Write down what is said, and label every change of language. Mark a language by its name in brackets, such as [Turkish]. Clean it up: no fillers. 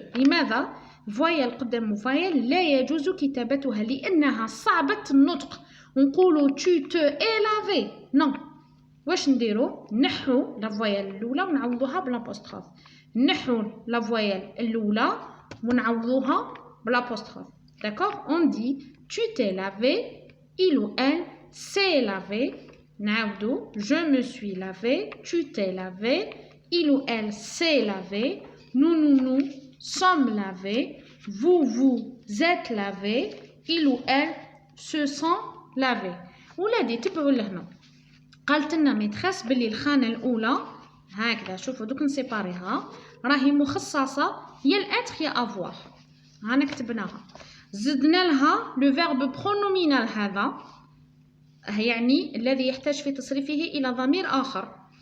[Arabic] لماذا؟ فويال قدام فويال لا يجوز كتابتها لانها صعبة النطق. ونقولوا تو تو اي لافي، نو. واش نديرو؟ نحو لا فويال الاولى ونعوضوها بلابوستروف، نحو لا فويال الاولى ونعوضوها بلابوستروف. [French] D'accord? On dit tu t'es lavé, il ou elle s'est lavé. Naoudo, je me suis lavé, tu t'es lavé, il ou elle s'est lavé, nous sommes lavés, vous êtes lavés, il ou elle se sont lavés. [Arabic] ولادي تبعوا لهنا. قالت لنا ميتريس باللي الخانة الأولى هكذا، شوفوا دوك نسيباريها، راهي مخصصة يا الاتر يا افوار. هانا كتبناها. زدنا لها لو فيرب برونومينال، هذا يعني الذي يحتاج في تصريفه إلى ضمير آخر.